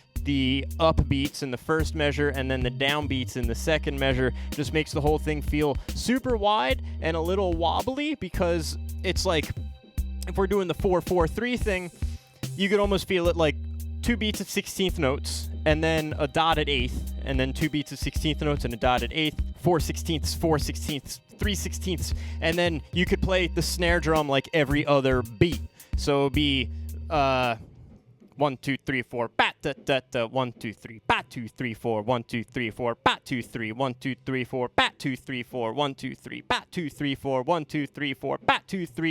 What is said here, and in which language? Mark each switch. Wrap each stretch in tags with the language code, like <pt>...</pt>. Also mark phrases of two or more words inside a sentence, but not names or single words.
<en>the upbeats in the first measure and then the downbeats in the second measure just makes the whole thing feel super wide and a little wobbly, because it's like, if we're doing the 4-4-3 thing, you could almost feel it like 2 beats of 16th notes, and then a dotted 8th, and then 2 beats of 16th notes and a dotted 8th, 4/16ths, 4/16ths, 3/16ths, and then you could play the snare drum like every other beat. So it'd be 1 2 3 4 bat da da da 1 2 3 bat 2 3 4 1 2 3 4 bat 2 3 1 2 3 4 bat 2 3 4 1 2 3 bat 2 3 4 1 2 3 4 bat 2 3.</en>